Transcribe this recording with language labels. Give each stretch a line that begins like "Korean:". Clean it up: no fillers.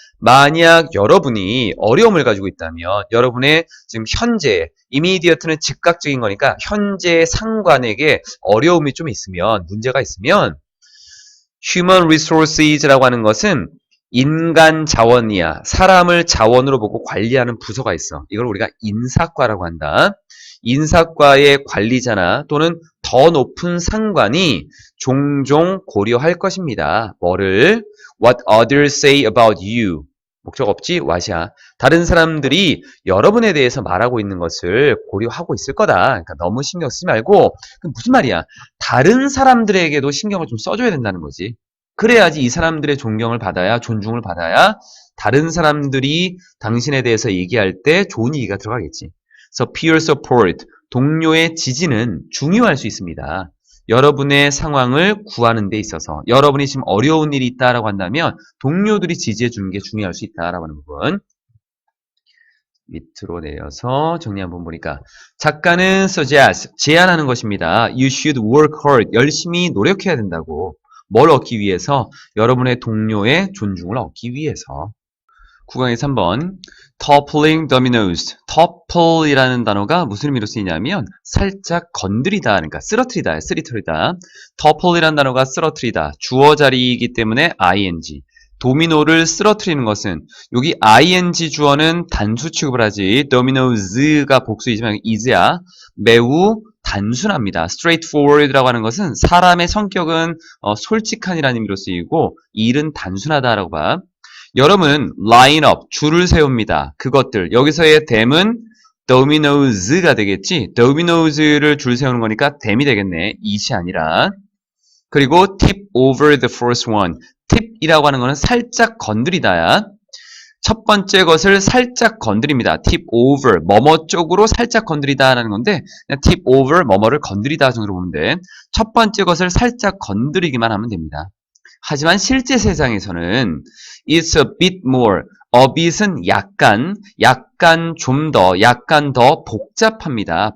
Korean: 만약 여러분이 어려움을 가지고 있다면 여러분의 지금 현재 이미디어트는 즉각적인 거니까 현재 상관에게 어려움이 좀 있으면 문제가 있으면 human resources라고 하는 것은 인간 자원이야. 사람을 자원으로 보고 관리하는 부서가 있어. 이걸 우리가 인사과라고 한다. 인사과의 관리자나 또는 더 높은 상관이 종종 고려할 것입니다. 뭐를?
English: What others say about you.
Korean: 목적 없지? what이야. 다른 사람들이 여러분에 대해서 말하고 있는 것을 고려하고 있을 거다. 그러니까 너무 신경 쓰지 말고 그럼 무슨 말이야? 다른 사람들에게도 신경을 좀 써줘야 된다는 거지. 그래야지 이 사람들의 존경을 받아야 존중을 받아야 다른 사람들이 당신에 대해서 얘기할 때 좋은 얘기가 들어가겠지. 그래서 peer support, 동료의 지지는 중요할 수 있습니다. 여러분의 상황을 구하는 데 있어서 여러분이 지금 어려운 일이 있다라고 한다면 동료들이 지지해 주는 게 중요할 수 있다라고 하는 부분. 밑으로 내려서 정리 한번 보니까 작가는 suggest, 제안하는 것입니다.
English: You should work hard,
Korean: 열심히 노력해야 된다고. 뭘 얻기 위해서? 여러분의 동료의 존중을 얻기 위해서. 9강의 3번
English: toppling dominoes.
Korean: topple이라는 단어가 무슨 의미로 쓰이냐면 살짝 건드리다, 그러니까 쓰러뜨리다, 쓰리터리다. topple이라는 단어가 쓰러뜨리다. 주어 자리이기 때문에 ing. 도미노를 쓰러뜨리는 것은 여기 ing 주어는 단수 취급을 하지 dominos가 복수이지만 is야. 매우 단순합니다. straightforward라고 하는 것은 사람의 성격은 솔직한이라는 의미로 쓰이고 일은 단순하다라고 봐. 여러분 line up, 줄을 세웁니다. 그것들, 여기서의 them은 dominos가 되겠지. dominos를 줄 세우는 거니까 them이 되겠네. it이 아니라. 그리고
English: tip over the first one.
Korean: tip이라고 하는 거는 살짝 건드리다야. 첫 번째 것을 살짝 건드립니다. tip over, 뭐뭐 쪽으로 살짝 건드리다라는 건데 그냥 tip over, 뭐뭐를 건드리다 정도로 보면 돼. 첫 번째 것을 살짝 건드리기만 하면 됩니다. 하지만 실제 세상에서는
English: it's a bit more,
Korean: a bit은 약간 좀 더, 약간 더 복잡합니다.